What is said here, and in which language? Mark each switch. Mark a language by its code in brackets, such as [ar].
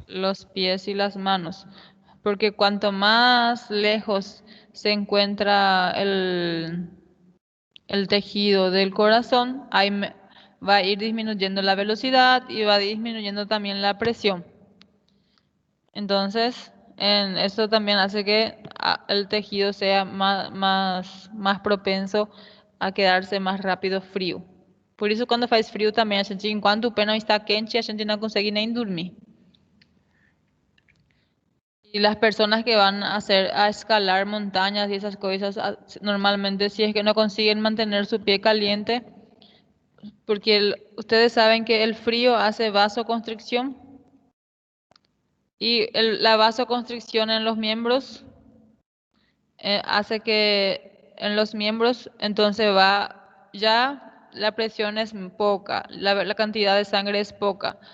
[es] Los pies y las manos, porque cuanto más lejos se encuentra el tejido del corazón, va a ir disminuyendo la velocidad y va disminuyendo también la presión. Entonces, eso también hace que el tejido sea más propenso a quedarse más rápido frío. [pt] Por isso, quando faz frio também, enquanto o pé não está quente, a gente não consegue nem dormir. [es] Y las personas que van a escalar montañas y esas cosas, normalmente si es que no consiguen mantener su pie caliente, porque ustedes saben que el frío hace vasoconstricción, y la vasoconstricción en los miembros hace que en los miembros entonces ya la presión es poca, la cantidad de sangre es poca.